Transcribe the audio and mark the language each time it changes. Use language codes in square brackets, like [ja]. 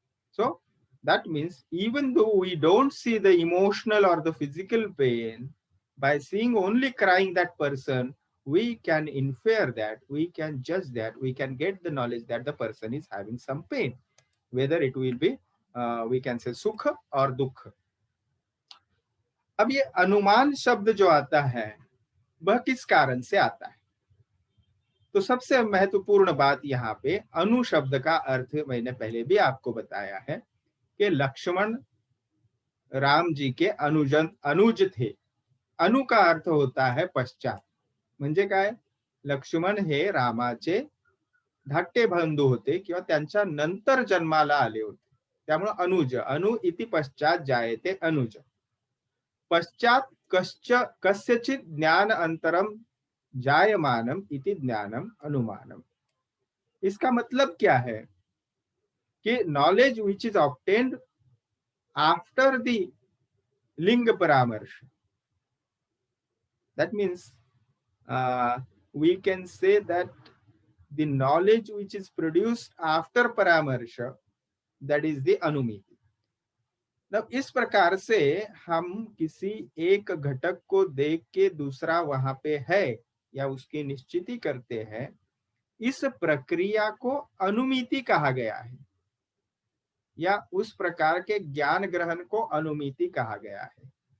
[en] So that means even though we don't see the emotional or the physical pain, by seeing only crying that person, we can infer that, we can judge that, we can get the knowledge that the person is having some pain, whether it will be, we can say, sukha or dukha. [hi] अब ये अनुमान शब्द जो आता है वह किस कारण से आता है? तो सबसे महत्वपूर्ण बात यहाँ पे अनु शब्द का अर्थ मैंने पहले भी आपको बताया है कि लक्ष्मण राम जी के अनुज थे. अनु का अर्थ होता है पश्चात. [mr] म्हणजे काय? लक्ष्मण हे रामाचे धाकटे बंधू होते किंवा त्यांच्या नंतर जन्माला आले होते, त्यामुळे अनुज, [sa] अनु इति पश्चात जायते अनुज. पश्चात कस्यचित ज्ञान अंतरम जायमानम इति ज्ञानम अनुमानम. [hi] इसका मतलब क्या है कि [en] Knowledge which is obtained after the लिंग परामर्श, that means we can say that the knowledge which is produced after paramarsha, that is the anumiti. [hi] अब इस प्रकार से हम किसी एक घटक को देख के दूसरा वहां पे है या उसकी निश्चिति करते हैं, इस प्रक्रिया को अनुमिति कहा गया है, या उस प्रकार के ज्ञान ग्रहण को अनुमिति कहा गया है.